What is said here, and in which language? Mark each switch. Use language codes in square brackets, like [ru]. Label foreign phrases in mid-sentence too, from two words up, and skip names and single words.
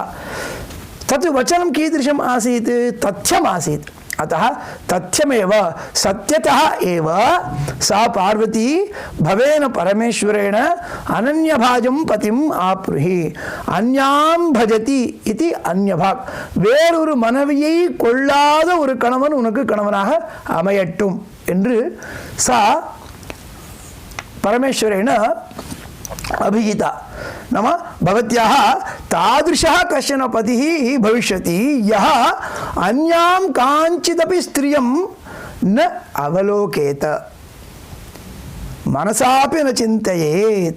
[sa] तत् वचनं कीदृशम् आसीत्? तथ्यम् आसीत्। अतः तथ्यमेव सत्यतः एव सा पार्वती भवेन परमेश्वरेण अनन्यभाजं पतिम् आप्नुहि। अन्यां भजति इति अन्यभाग। [ta] வேறொரு மனைவியை கொள்ளாத ஒரு கணவன் உனக்கு கணவனாக அமையட்டும் என்று [sa] सा परमेश्वरेण अभिहिता। नाम भवत्याः तादृशः कश्चन पतिः भविष्यति यः अन्यां काञ्चिदपि स्त्रियं न अवलोकेत, मनसापि न चिन्तयेत्।